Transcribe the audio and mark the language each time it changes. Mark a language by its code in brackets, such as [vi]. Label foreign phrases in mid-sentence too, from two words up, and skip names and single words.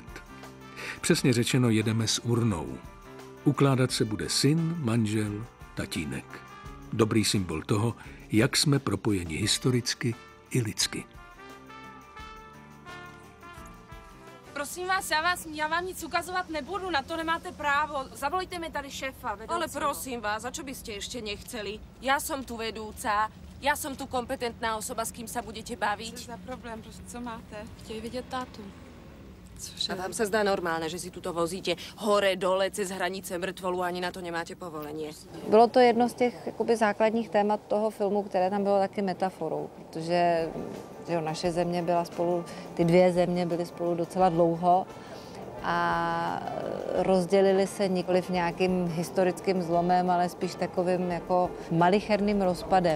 [cs] Přesně řečeno, jedeme s urnou. Ukládat se bude syn, manžel, tatínek. Dobrý symbol toho, jak jsme propojeni historicky i lidsky. Prosím vás, já vám nic ukazovat nebudu, na to nemáte právo. Zavolejte mi tady šéfa vedúceho. [sk] Ale prosím vás, a čo by ste ešte nechceli? Ja som tu vedúca, ja som tu kompetentná osoba, s kým sa budete baviť. [cs] Co za problém, co máte? Chtějí vidět tátu. Cože? [sk] A vám sa zdá normálne, že si tuto vozíte hore, dole, cez hranice mrtvolu, ani na to nemáte povolenie? [cs] Bylo to jedno z těch jakoby základních témat toho filmu, které tam bylo taky metaforou, protože naše země byla spolu, ty dvě země byly spolu docela dlouho a rozdělili se nikoliv nějakým historickým zlomem, ale spíš takovým jako malicherným rozpadem.